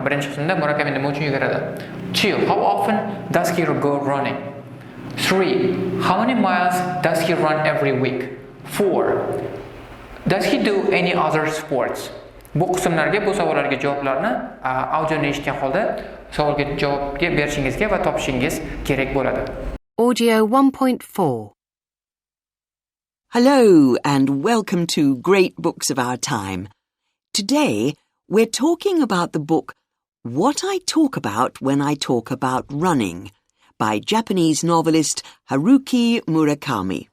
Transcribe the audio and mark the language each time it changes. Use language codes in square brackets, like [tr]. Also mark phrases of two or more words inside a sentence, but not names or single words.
[uz] Birinchi qismda Murakami nima uchun yuguradi? 2. [en] How often does he go running? 3. How many miles does he run every week? 4. Does he do any other sports? [uz] Bu qismlarga, bu savollarga javoblarni audioni eshitgan holda savolga javobga berishingizga va topishingiz kerak bo'ladi. Audio 1.4. [en] Hello and welcome to Great Books of Our Time. Today we're talking about the book What I Talk About When I Talk About Running by Japanese novelist Haruki Murakami.